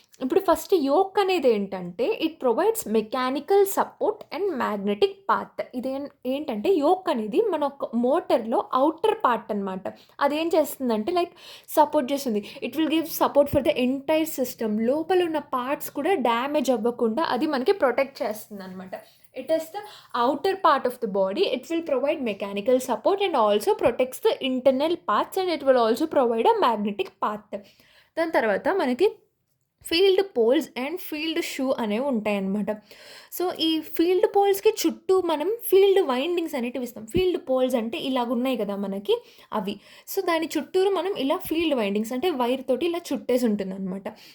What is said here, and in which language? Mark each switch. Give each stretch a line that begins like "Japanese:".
Telugu: ఇప్పుడు first yoke అనేది ఏంటంటే
English: It provides mechanical support and magnetic path.
Telugu: ఏంటంటే యోక్ అనేది మన ఒక మోటార్లో అవుటర్ పార్ట్ అనమాట. అదేం చేస్తుందంటే లైక్ సపోర్ట్ చేస్తుంది.
English: It will give support for the entire system.
Telugu: లోపల ఉన్న పార్ట్స్ కూడా డ్యామేజ్ అవ్వకుండా అది మనకి ప్రొటెక్ట్ చేస్తుంది అనమాట.
English: It is the outer part of the body. It will provide mechanical support and also protects the internal parts, and it will also provide a magnetic path.
Telugu: దాని తర్వాత మనకి field poles and field shoe అనేవి ఉంటాయన్నమాట. So ఈ field పోల్స్కి చుట్టూ మనం field windings అనేటివి ఇస్తాం. ఫీల్డ్ పోల్స్ అంటే ఇలాగ ఉన్నాయి కదా మనకి అవి. సో దాని చుట్టూరు మనం ఇలా ఫీల్డ్ వైండింగ్స్ అంటే వైర్ తోటి ఇలా చుట్టేసి ఉంటుంది అనమాట.